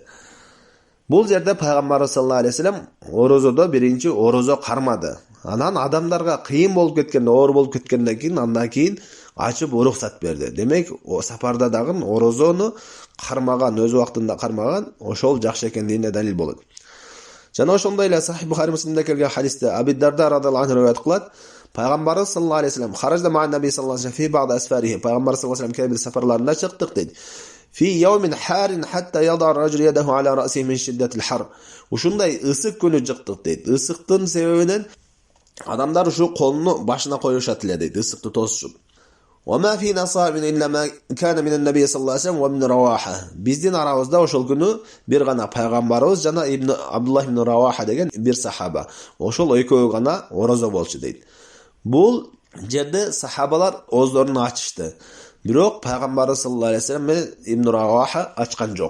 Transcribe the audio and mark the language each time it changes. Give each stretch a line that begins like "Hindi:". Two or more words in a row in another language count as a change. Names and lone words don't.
Kyrgyz: Бул жерде пайгамбарыбыз
Arabic: صلى الله عليه وسلم
Kyrgyz: орозодо биринчи орозо кармады. Анан адамдарга кыйын болуп кеткенде, оор болуп кеткенден кийин андан кийин ачып уруксат берди. Демек, сапарда дагы орозону кармаган, өз убактында кармаган, ошол жакшы экендигине далил болот. Жана ошондой эле Сахih Бухари Муслимде келген хадисте Аби Дарда
Arabic: رضي الله عنه
Kyrgyz: риваят кылат.
Arabic: Пайгамбарыбыз صلى الله عليه وسلم خرجنا مع النبي صلى الله عليه وسلم في بعض أسفاره.
Kyrgyz: Пайгамбарыбыз
Arabic: صلى الله عليه وسلم
Kyrgyz: кээ бир сапарларында чыктык дейт.
Arabic: في يوم حار حتى يضع الرجل يده على رأسه من شدة الحر.
Kyrgyz: Ушундай ысык күнү чыктык дейт. Ысыктын себебинен адамдар ушу колуну башына коюшат эле дейт, ысыкты тосушуп.
Arabic: وما فينا صائم إلا ما كان من النبي صلى الله عليه وسلم ومن رواحة.
Kyrgyz: Биздин арабызда ошол күнү бир гана пайгамбарыбыз жана Абдуллах ибн Раваха деген бир сахаба. Ошол экөө гана орозо болчу дейт. Бул жерде сахабалар оозорун ачышты. Бирок пайгамбарыбыз
Arabic: صلى الله عليه وسلم
Kyrgyz: менен ибн Раваха ачкан жок.